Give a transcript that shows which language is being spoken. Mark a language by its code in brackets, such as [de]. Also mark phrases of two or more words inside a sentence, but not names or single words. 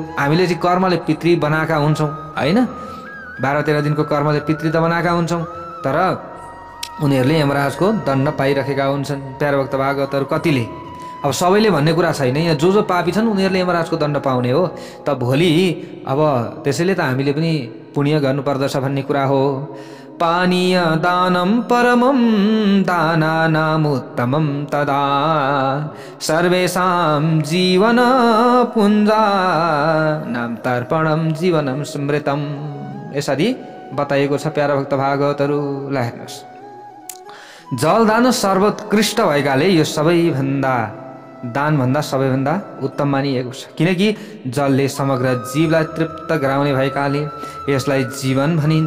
[ne] हामीले चाहिँ कर्मले पितृ बनाएका हुन्छौँ, होइन? 12-13 दिनको कर्मले पितृ त बनाएका हुन्छौँ, तर उनीहरूले यमराजको दण्ड पाइरहेका हुन्छन्। प्यारा भक्त भागवतहरू कतिले अब सबैले भन्ने कुरा छैन, यहाँ जो पापी छन् उनीहरूले यमराजको दण्ड पाउने हो। त भोलि अब त्यसैले त हामीले पनि पुण्य गर्नुपर्दछ भन्ने कुरा हो। [sa] पानीय दानं परमं दानानामुत्तमं तदा सर्वेषां जीवन पुञ्जानां तर्पणं जीवनं स्मृतम्। [ne] यसरी बताइएको छ प्यारा भक्त भागवतहरूलाई। हेर्नुहोस्, जलदान सर्वोत्कृष्ट भएकाले यो सबैभन्दा दानभन्दा सबैभन्दा उत्तम मानिएको छ, किनकि जलले समग्र जीवलाई तृप्त गराउने भएकाले यसलाई जीवन भनिन्छ।